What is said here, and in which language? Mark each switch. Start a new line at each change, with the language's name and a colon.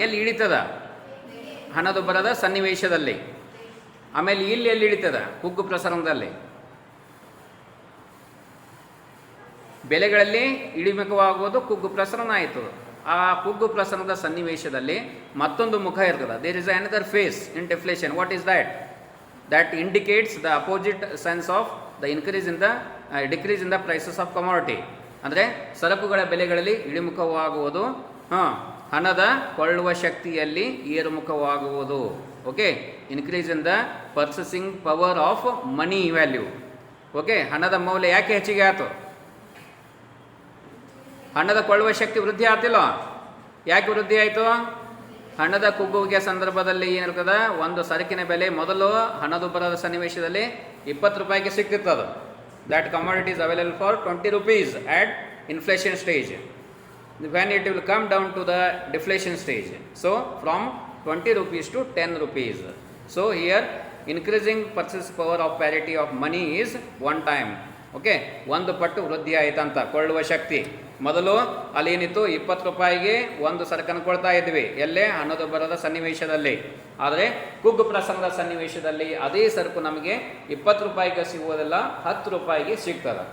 Kannada: ಎಲ್ಲಿ ಇಳಿತದ, ಹಣದುಬ್ಬರದ ಸನ್ನಿವೇಶದಲ್ಲಿ. ಆಮೇಲೆ ಇಲ್ಲಿ ಎಲ್ಲಿ ಇಳಿತದ, ಕುಗ್ಗು ಪ್ರಸರಣದಲ್ಲಿ. ಬೆಲೆಗಳಲ್ಲಿ ಇಳಿಮುಖವಾಗುವುದು ಕುಗ್ಗು ಪ್ರಸರಣ ಆಯಿತು. ಆ ಕುಗ್ಗು ಪ್ರಸರಣದ ಸನ್ನಿವೇಶದಲ್ಲಿ ಮತ್ತೊಂದು ಮುಖ ಇರ್ತದೆ.
English: There is another phase in deflation. What is that indicates the opposite sense of the increase in the decrease in the prices of commodity.
Kannada: ಅಂದರೆ ಸರಕುಗಳ ಬೆಲೆಗಳಲ್ಲಿ ಇಳಿಮುಖವಾಗುವುದು, ಹಣದ ಕೊಳ್ಳುವ ಶಕ್ತಿಯಲ್ಲಿ ಏರುಮುಖವಾಗುವುದು.
English: Okay, increase in the purchasing power of money value.
Kannada: Okay, ಹಣದ ಮೌಲ್ಯ ಯಾಕೆ ಹೆಚ್ಚಿಗೆ ಆಯಿತು, ಹಣದ ಕೊಳ್ಳುವ ಶಕ್ತಿ ವೃದ್ಧಿ ಆಗ್ತಿಲ್ಲ. ಯಾಕೆ ವೃದ್ಧಿ ಆಯಿತು, ಹಣದ ಕುಗ್ಗುವಿಕೆ ಸಂದರ್ಭದಲ್ಲಿ ಏನಿರ್ತದೆ, ಒಂದು ಸರಕಿನ ಬೆಲೆ ಮೊದಲು ಹಣದುಬ್ಬರದ ಸನ್ನಿವೇಶದಲ್ಲಿ 20 ರೂಪಾಯಿಗೆ ಸಿಗ್ತಿರ್ತದೆ.
English: That commodity is available for 20 rupees at inflation stage. When it will come down to the deflation stage, so from 20 rupees to 10 rupees. So here increasing purchase power of parity of money is one time.
Kannada: Okay, ಒಂದು ಪಟ್ಟು ವೃದ್ಧಿ ಆಯ್ತಂತ ಕೊಳ್ಳುವ ಶಕ್ತಿ. ಮೊದಲು ಅಲ್ಲಿ ಏನಿತ್ತು, 20 ರೂಪಾಯಿಗೆ ಒಂದು ಸರಕನ್ನು ಕೊಡ್ತಾ ಇದ್ವಿ, ಎಲ್ಲೇ ಹಣದುಬ್ಬರದ ಸನ್ನಿವೇಶದಲ್ಲಿ. ಆದರೆ ಕುಗ್ಗು ಪ್ರಸರಣದ ಸನ್ನಿವೇಶದಲ್ಲಿ ಅದೇ ಸರಕು ನಮಗೆ 20 ರೂಪಾಯಿಗೆ ಸಿಗುವುದಿಲ್ಲ, 10 ರೂಪಾಯಿಗೆ ಸಿಗ್ತದೆ.